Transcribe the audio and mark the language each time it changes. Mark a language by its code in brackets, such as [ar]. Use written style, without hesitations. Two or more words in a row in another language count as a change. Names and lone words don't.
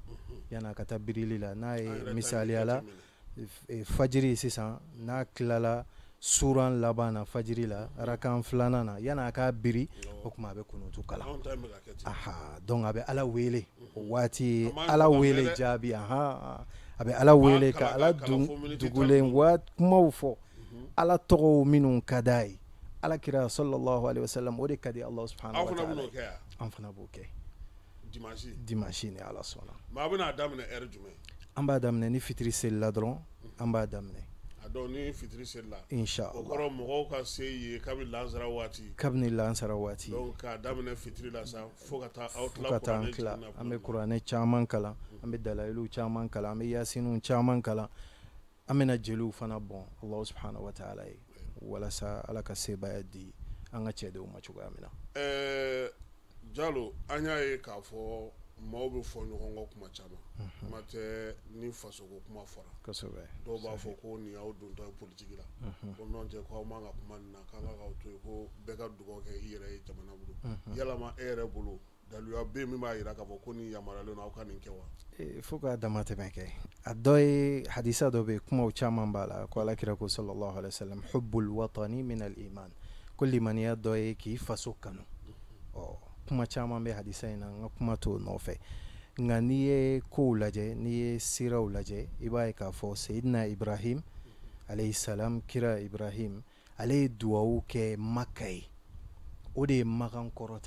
[bm] Yana ka taa birili la n'a ye misaliya la fajiri sisan n'a tilala suran laban na fajiri la rakan filanan na yana ka biri o kuma a bɛ kunutu kalan. Donc a bɛ ala wele o waati ala wele jaabi a bɛ ala wele ka ala dugulen kumaw fɔ ala tɔgɔw minnu ka d'a ye. Alakira [ar] صلى الله عليه وسلم [bm] o de ka di Allah [ar] سبحانه وتعالى. [bm] An fana b'o kɛ dimanche ni ala sɔnna. Mais a bɛna daminɛ heure jumɛn? An b'a daminɛ ni fitiri selila dɔrɔn an b'a daminɛ. A dɔn ni fitiri selila inshallah o kɔrɔ mɔgɔw ka se ye kabini lansara waati. Kabini lansara waati. Donc k'a daminɛ fitiri la sa fo ka taa aw tila an bɛ kuranɛ caman kalan, an bɛ dalayilu caman kalan, an bɛ yasiniw caman kalan, an bɛna jeliw fana bɔn Allah [ar] سبحانه وتعالى [bm] ye walasa ala ka sebaya di an ka cɛdenw ma cogoya min na. Jalo an y'a ye k'a fɔ maaw bɛ fɔ ɲɔgɔn kɔ kuma caman. Kuma tɛ ni fasoko kuma fɔra. Kosɛbɛ. Dɔw b'a fɔ ko nin y'aw dontɔ ye politique la. Ko n'o tɛ k'aw man ka kuma nin na k'an ka k'aw to yen ko bɛɛ ka dugawu kɛ i yɛrɛ ye jamana bolo. Yalama e yɛrɛ bolo daluya bɛ min b'a jira k'a fɔ ko nin yamaruyalen don aw ka nin kɛ wa? Fo ka damatɛmɛ kɛ. A dɔ ye hadisa dɔ bɛ yen kumaw caman b'a la ko alakira ko [ar] صلى الله عليه وسلم حب الوطن من الإيمان, [bm] ko limaniya dɔ ye k'i faso kanu. Kuma caman bɛ hadisa in na n ka kuma t'o nɔfɛ nka n'i ye kow lajɛ n'i ye siraw lajɛ i b'a ye k'a fɔ Seyidina Ibrahim [ar] عليه السلام, [bm] kira Ibrahim ale ye duwawu kɛ Maka ye, o de ye Makan kɔrɔta.